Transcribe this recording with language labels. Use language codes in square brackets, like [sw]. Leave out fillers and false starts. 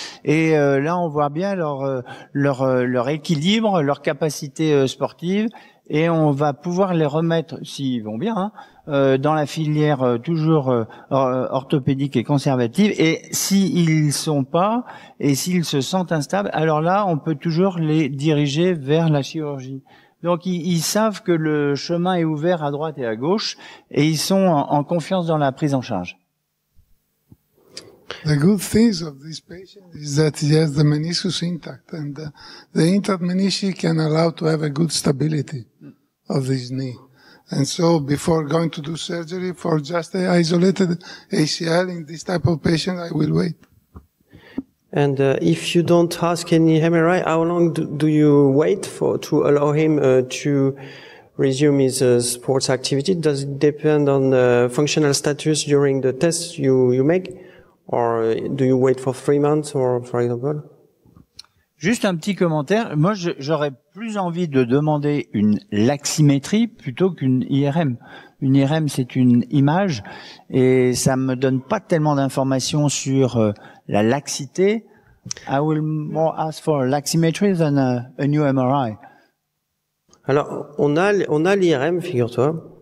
[fr] Et là, on voit bien leur équilibre, leur capacité sportive, et on va pouvoir les remettre, s'ils vont bien, dans la filière toujours orthopédique et conservative. Et s'ils sont pas, et s'ils se sentent instables, alors là, on peut toujours les diriger vers la chirurgie. Donc ils savent que le chemin est ouvert à droite et à gauche, et ils sont en confiance dans la prise en charge. [en] The good things of this patient is that he has the meniscus intact, and the intact menisci can allow to have a good stability of this knee. And so before going to do surgery for just an isolated ACL in this type of patient, I will wait. And if you don't ask any MRI, how long do you wait to allow him to resume his sports activity? Does it depend on the functional status during the tests you make? Or do you wait for 3 months, or for example? [fr] Juste un petit commentaire. Moi, j'aurais plus envie de demander une laximétrie plutôt qu'une IRM. Une IRM, c'est une image et ça me donne pas tellement d'informations sur la laxité. [en] I will more ask for laximetry than a new MRI. [fr] Alors, on a l'IRM, figure-toi.